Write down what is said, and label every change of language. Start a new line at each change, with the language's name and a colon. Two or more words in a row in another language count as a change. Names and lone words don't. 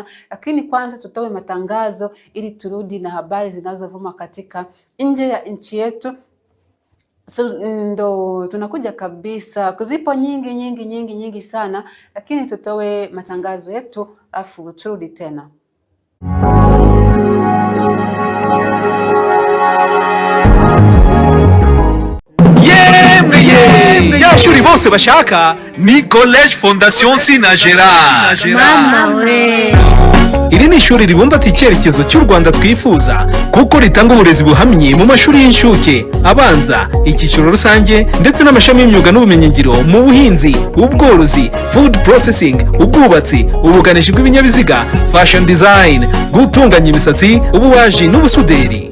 Swahili: Lakini kwanza tutoe matangazo ili turudi na habari zinazovuma katika nje ya nchi yetu. Ndo tunakuja kabisa, kuzipo nyingi sana, lakini tutoe matangazo yetu alafu turudi tena.
Kinyarwanda: Shuri bose bashaka ni College Fondation Sinagera. Mama we, iri ni ishuri ribumbatiye icyerekezo cy'u Rwanda twifuza, kuko ritanga uburezi buhamye mu mashuri y'inshuke, abanza, icyiciro rusange ndetse n'amashami y'imyuga n'ubumenyingiro mu buhinzi, ubworozi,
English: food processing,
Kinyarwanda: ubwubatsi, ubuganishi bw'ibinyabiziga,
English: fashion design,
Kinyarwanda: gutunganya imisatsi, ububaji n'ubusuderi.